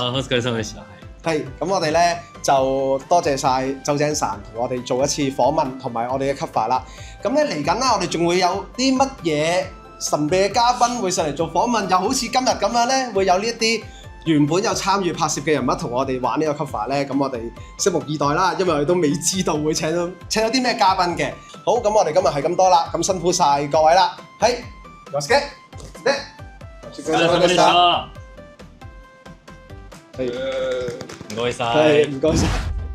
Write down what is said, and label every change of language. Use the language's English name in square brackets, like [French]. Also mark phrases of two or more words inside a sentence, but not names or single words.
[Japanese] お疲れ様でした。 [Cantonese] 係，咁我哋咧就多謝晒周井散同我哋做一次訪問，同埋我哋嘅 cover 啦。咁咧嚟緊啦，我哋仲會有啲乜嘢神秘嘅嘉賓會上嚟做訪問，又好似今日咁樣咧，會有呢一啲原本有參與拍攝嘅人物同我哋玩呢個 cover 咧。咁我哋拭目以待啦，因為我哋都未知道會請到啲咩嘉賓嘅。好，咁我哋今日係咁多啦，咁辛苦晒各位啦。係， [Japanese] よろしく。で、お疲れ様でした。はい。ごいさ [Cantonese] 係，唔該晒。